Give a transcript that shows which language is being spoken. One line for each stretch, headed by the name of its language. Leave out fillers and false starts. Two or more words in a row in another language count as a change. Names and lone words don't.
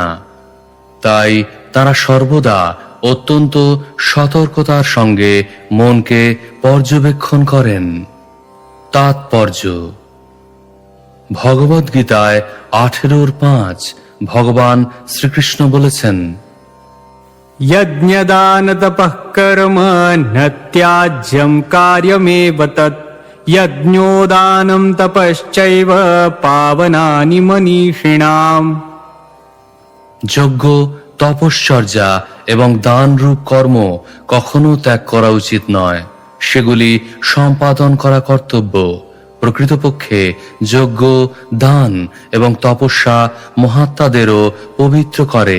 Bangla: তাই তারা সর্বদা অত্যন্ত সতর্কতার সঙ্গে মনকে পর্যবেক্ষণ করেন। তাৎপর্য: ভগবদ্গীতায় 18:5 ভগবান শ্রীকৃষ্ণ বলেছেন,
Sanskrit: यज्ञदानतपः कर्म न त्याज्यं कार्यमेव तत् यज्ञोदानं तपश्चैव पावनानि मनीषिणाम्।
Bangla: যজ্ঞ, তপশ্চর্যা এবং দান রূপ কর্ম কখনো ত্যাগ করা উচিত নয়, সেগুলি সম্পাদন করা কর্তব্য। প্রকৃতপক্ষে যজ্ঞ, দান এবং তপস্যা মহাত্মাদেরও পবিত্র করে।